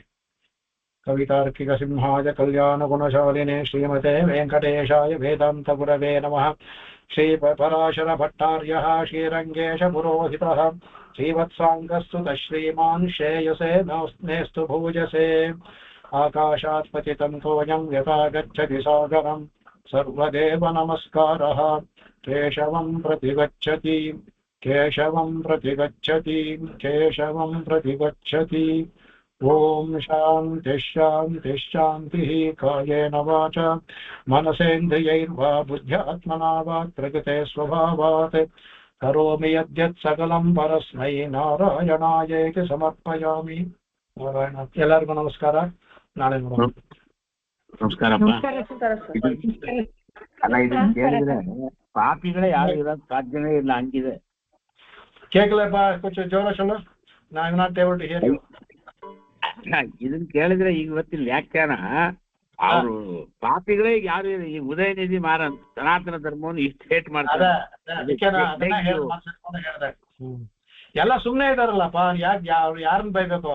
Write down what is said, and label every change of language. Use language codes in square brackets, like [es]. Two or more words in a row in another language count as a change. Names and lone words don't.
[sa] ಕವಿತಾರ್ಕಿಕ ಸಿಂಹಾಯ ಕಲ್ಯಾಣ ಗುಣಶಾಲಿನೇ ಶ್ರೀಮತೆ ವೆಂಕಟೇಶಾಯ ವೇದಾಂತ ಗುರವೇ ನಮಃ. ಶ್ರೀ ಪರಾಶರ ಭಟ್ಟಾರ್ಯ ಶ್ರೀರಂಗೇಶ ಪುರೋಹಿತ ಶ್ರೀವತ್ಸಾಂಗಸ್ತು ಶ್ರೀಮಾನ್ ಶ್ರೇಯಸೇ ಮೇಸ್ತು ಭೂಜಸೆ. ಆಕಾಶಾತ್ ಪತಿತಂ ತೋಯಂ ಯಥಾ ಗಚ್ಚತಿ ಸಾಗರಂ ಸರ್ವದೇವ ನಮಸ್ಕಾರಃ. ಕೇಶವಂ ಪ್ರತಿಗಚ್ಚತಿ ಕೇಶವಂ ಪ್ರತಿಗಚ್ಚತಿ ಕೇಶವಂ ಪ್ರತಿಗಚ್ಚತಿ. ಓಂ ಶಾಂತಿ ಶಾಂತಿ ಶಾಂತಿ. ಕಾಯೇನ ವಾಚ ಮನಸೇಂದ್ರಿಯೈರ್ವಾ ಬುದ್ಧ್ಯಾತ್ಮನಾ ವಾ ಪ್ರಕೃತೆ ಸ್ವಭಾವಾತ್ ಕರೋಮಿ ಯದ್ಯತ್ ಸಕಲಂ ಪರಸ್ಮೈ ನಾರಾಯಣಾಯೇತಿ ಸಮರ್ಪಯಾಮಿ. [kn] ನಾರಾಯಣ. ಎಲ್ಲರಿಗೂ ನಮಸ್ಕಾರ. ನಾಳೆ ನೋಡೋಣ. ನಮಸ್ಕಾರಪ್ಪ. ಅಲ್ಲ ಇದನ್ನ ಕೇಳಿದ್ರೆ ಪಾಪಿಗಳೇ ಯಾರು ಇರೋದು ಸಾಧ್ಯನೇ ಇಲ್ಲ, ಹಂಗಿದೆ. ಕೇಳಲೇಪ್ಪ ಕೊಂಚ ಜೋರ ಚಲೋ. ನಾನು [en] not able to hear you. [kn] ಇದನ್ನ ಕೇಳಿದ್ರೆ ಈಗ ಇವತ್ತಿನ ವ್ಯಾಖ್ಯಾನ ಅವರು ಪಾಪಿಗಳೇ ಯಾರು ಈ ಉದಯನಿಧಿ ಮಾರನ್ ಸನಾತನ ಧರ್ಮವನ್ನು ಇಷ್ಟು ಹೇಟ್ ಮಾಡ್ತಾರೆ. ಎಲ್ಲ ಸುಮ್ನೆ ಇದಾರಲ್ಲಪ್ಪ, ಯಾಕೆ ಯಾರನ್ನ ಬೈಬೇಕು?